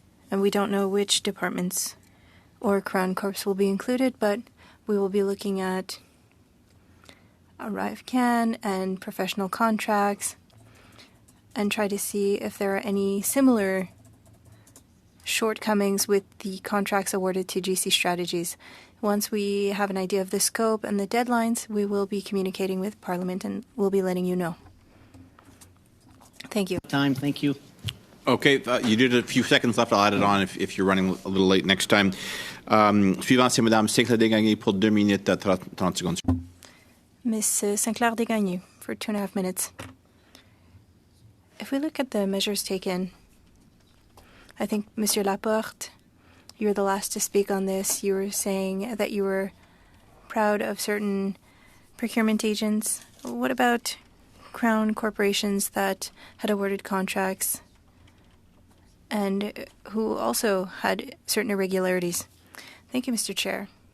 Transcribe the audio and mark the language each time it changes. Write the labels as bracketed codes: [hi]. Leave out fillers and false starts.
[en] And we don't know which departments or Crown Corps will be included, but we will be looking at ArriveSCAM and professional contracts and try to see if there are any similar shortcomings with the contracts awarded to GC Strategies. Once we have an idea of the scope and the deadlines, we will be communicating with Parliament and we'll be letting you know. Thank you. Time, thank you. Okay, you did a few seconds left. I'll add it on if you're running a little late next time. [fr] Suivant, c'est Madame Sinclair-Desgagnés pour 2 minutes à 30 secondes. [en] Ms. Sinclair-Desgagnés for 2.5 minutes. If we look at the measures taken, I think, Monsieur Laporte, you were the last to speak on this. You were saying that you were proud of certain procurement agents. What about Crown corporations that had awarded contracts and who also had certain irregularities? Thank you, Mr. Chair.